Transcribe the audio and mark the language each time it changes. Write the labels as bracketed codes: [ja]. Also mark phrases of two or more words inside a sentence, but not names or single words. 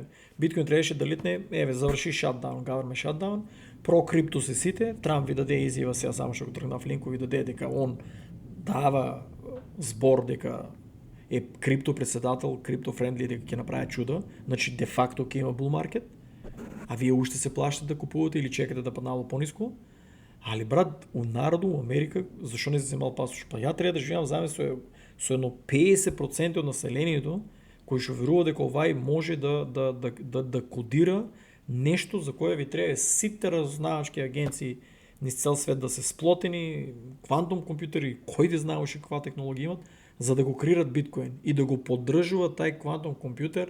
[mk] Биткоин требаше да литне, заврши шатдаун, [en] government shutdown, [mk] про крипто се сите, Трамп ви даде изјава сега, само што го тргнав линков, ви даде дека он дава збор дека е крипто председател, [en] crypto friendly, [mk] дека ќе направи чудо, значи де факто ќе има [en] bull market, [mk] а вие уште се плашите да купувате или чекате да паднало пониско. Али брат, у народу, у Америка, зашо не се земал пасош? Па ја треба да живеам заедно со едно 50% од населението кој што верува дека овај може да кодира нешто за кое ви треба сите разузнавачки агенции низ цел свет да се сплотени, квантум компјутери, кој да знае уште каква технологија имат, за да го креират биткоин и да го поддржува тај квантум компјутер,